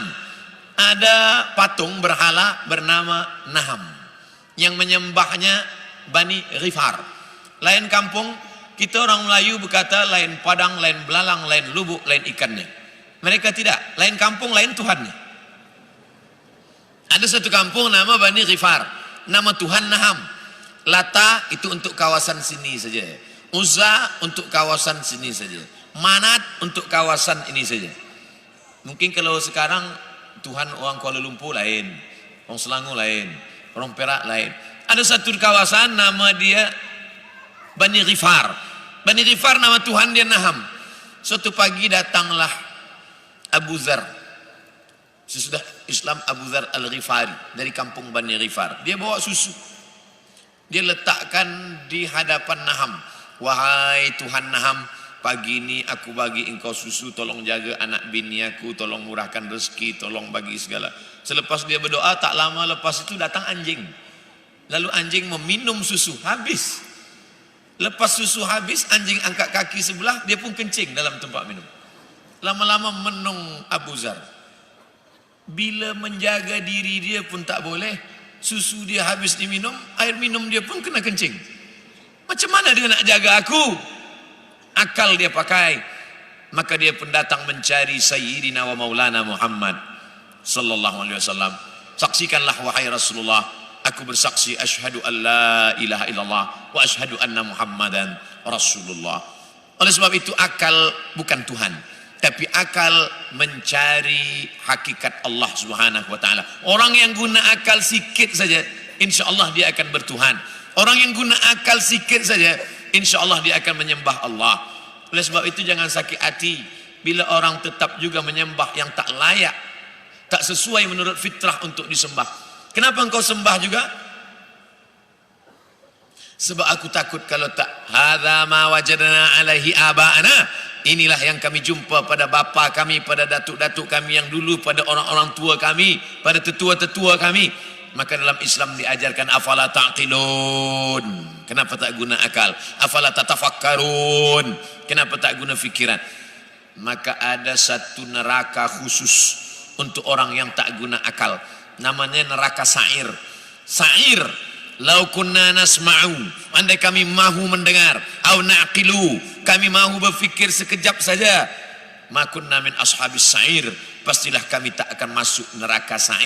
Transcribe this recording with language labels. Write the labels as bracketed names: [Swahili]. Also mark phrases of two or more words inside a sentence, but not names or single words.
[Malay] Ada patung berhala bernama Naham yang menyembahnya Bani Ghifar. Lain kampung, kita orang Melayu berkata lain padang, lain belalang, lain lubuk, lain ikannya. Mereka tidak, lain kampung, lain Tuhannya. Ada satu kampung nama Bani Ghifar, nama Tuhan Naham. Lata itu untuk kawasan sini saja. Uzza untuk kawasan sini saja. Manat untuk kawasan ini saja. Mungkin kalau sekarang Tuhan orang Kuala Lumpur lain, orang Selangor lain, orang Perak lain. Ada satu kawasan nama dia Bani Ghifar. Bani Ghifar nama Tuhan dia Naham. Suatu pagi datanglah Abu Dzar. Sesudah Islam Abu Dzar Al-Ghifari dari kampung Bani Ghifar. Dia bawa susu. Dia letakkan di hadapan Naham. Wahai Tuhan Naham, pagi ni aku bagi engkau susu, tolong jaga anak bini aku, tolong murahkan rezeki, tolong bagi segala. Selepas dia berdoa, tak lama lepas itu datang anjing. Lalu anjing meminum susu, habis. Lepas susu habis, anjing angkat kaki sebelah, dia pun kencing dalam tempat minum. Lama-lama menung Abu Zar. Bila menjaga diri dia pun tak boleh, susu dia habis diminum, air minum dia pun kena kencing. Macam mana dia nak jaga aku? Akal dia pakai. Maka dia pun datang mencari [Arabic] سيدنا ومولانا [Malay] Muhammad [Arabic] صلى الله عليه وسلم. [Malay] Saksikanlah wahai Rasulullah, aku bersaksi [Arabic] أشهد أن لا إله إلا الله وأشهد أن محمدا رسول الله. [Malay] Oleh sebab itu akal bukan Tuhan, tapi akal mencari hakikat Allah [Arabic] سبحانه وتعالى. [Malay] Orang yang guna akal sikit saja, insya-Allah dia akan bertuhan. Orang yang guna akal sikit saja, insya-Allah dia akan menyembah Allah. Oleh sebab itu jangan sakit hati bila orang tetap juga menyembah yang tak layak, tak sesuai menurut fitrah untuk disembah. Kenapa engkau sembah juga? Sebab aku takut kalau tak, [Arabic] هذا ما وجدنا عليه آباءنا. [Malay] Inilah yang kami jumpa pada bapa kami, pada datuk-datuk kami yang dulu, pada orang-orang tua kami, pada tetua-tetua kami. Maka dalam Islam diajarkan [Arabic] أفلا تعقلون. [Malay] Kenapa tak guna akal? [Arabic] أفلا تتفكرون. [Malay] Kenapa tak guna fikiran? Maka ada satu neraka khusus untuk orang yang tak guna akal. Namanya neraka sa'ir. Sa'ir. [Arabic] لو كنا نسمع, [Malay] andai kami mahu mendengar, [Arabic] أو نعقل, [Malay] kami mahu berfikir sekejap saja, [Arabic] ما كنا من أصحاب السعير, [Malay] pastilah kami tak akan masuk neraka sa'ir.